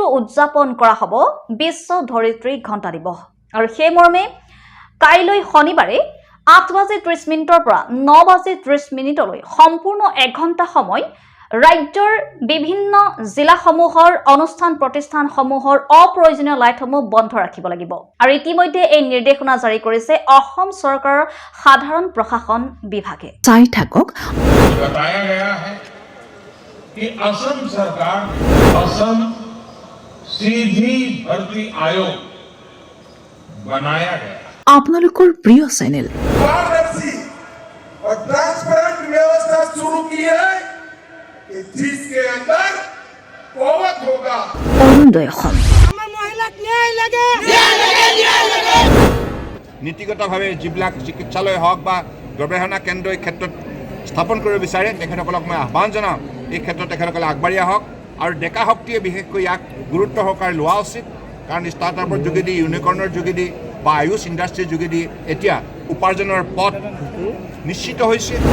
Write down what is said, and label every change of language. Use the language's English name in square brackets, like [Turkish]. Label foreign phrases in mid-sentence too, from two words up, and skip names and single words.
[Assamese] উদযাপন কৰা হ'ব বিশ্ব ধৰিত্ৰী ঘণ্টা দিৱস আৰু সেই মৰ্মে কাইলৈ শনিবাৰে 8:30 পৰা 9:30লৈ সম্পূৰ্ণ 1 ঘণ্টা সময় ৰাজ্যৰ বিভিন্ন জিলাসমূহৰ অনুষ্ঠান প্ৰতিষ্ঠানসমূহৰ অপ্ৰয়োজনীয় লাইটসমূহ বন্ধ ৰাখিব লাগিব আৰু ইতিমধ্যে এই নিৰ্দেশনা জাৰি কৰিছে অসম চৰকাৰৰ সাধাৰণ প্ৰশাসন বিভাগে চাই থাকক [Hindi] बताया गया है कि असम सरकार असम सीधी भर्ती आयोग बनाया गया [Assamese] আপোনালোকৰ প্ৰিয় চেনেল [Hindi] पारदर्शी और ट्रांसपेरेंट व्यवस्था शुरू की है कि जिसके अंदर कोवत होगा [Assamese] অৰুণোদয় অসম নীতিগতভাৱে যিবিলাক চিকিৎসালয় হওক বা গৱেষণা কেন্দ্ৰ এই ক্ষেত্ৰত স্থাপন কৰিব বিচাৰে তেখেতসকলক মই আহ্বান জনাওঁ এই ক্ষেত্ৰত তেখেতসকলে আগবাঢ়ি আহক আৰু ডেকা শক্তিয়ে বিশেষকৈ ইয়াক গুৰুত্ব সহকাৰে লোৱা উচিত কাৰণ ষ্টাৰ্টআপৰ যোগেদি ইউনিকৰ্ণৰ যোগেদি বা আয়ুষ ইণ্ডাষ্ট্ৰীৰ যোগেদি এতিয়া উপাৰ্জনৰ পথ নিশ্চিত হৈছে